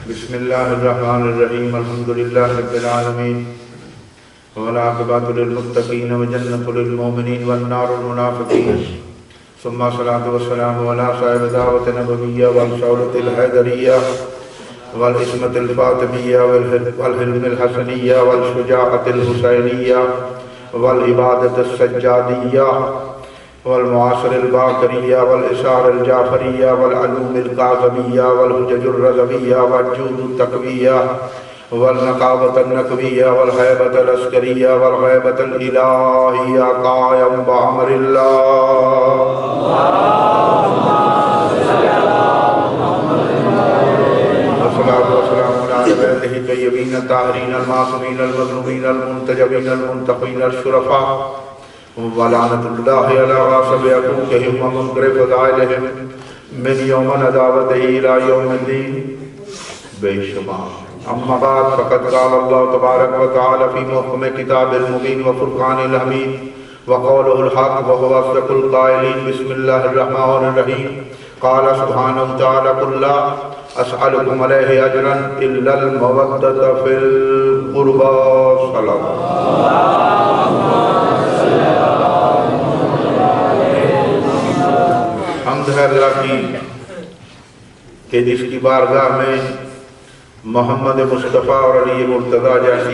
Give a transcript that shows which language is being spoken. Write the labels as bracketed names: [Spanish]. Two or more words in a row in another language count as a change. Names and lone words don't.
[Arabic] بسم اللہ الرحمن الرحیم الحمد للہ رب العالمین والعاقبۃ للمتقین وجنۃ للمؤمنین والنار المنافقین ثم الصلاۃ والسلام علی صاحب دعوۃ نبویہ والشورۃ الحیدریہ والعصمۃ الفاطمیہ والحلم الحسنیہ والشجاعۃ الحسینیہ والعبادۃ السجادیہ والمعاصر الباقریہ والاشار الجعفریہ والعلوم القاظمیہ والحجج الرضویہ والجود التقویہ والنقابۃ النقویہ والہیبۃ العسکریہ والغیبۃ الالہیہ قائم بامر اللہ والصلاۃ والسلام علی بیتہ الطیبین الطاہرین المعصومین المظلومین المنتجبین المنتقین الشرفاء ولعنت اللہ علی غاصب یعقوبہم ومنکر فضائلہم من یوم نداوتہ الی یوم الدین [Urdu] بے شمار [Arabic] اما بعد فقد قال اللہ تبارک و تعالی فی محکم کتاب المبین وفرقان الحمید وقولہ الحق وهو اصدق القائلین بسم اللہ الرحمن الرحیم قال سبحانہ تعالی قل لا اسألکم علیہ اجرا الا المودۃ فی القربى صلی [Urdu] حمد ہے اللہ کی کہ جس کی بارگاہ میں محمد مصطفیٰ اور علی مرتضیٰ جیسی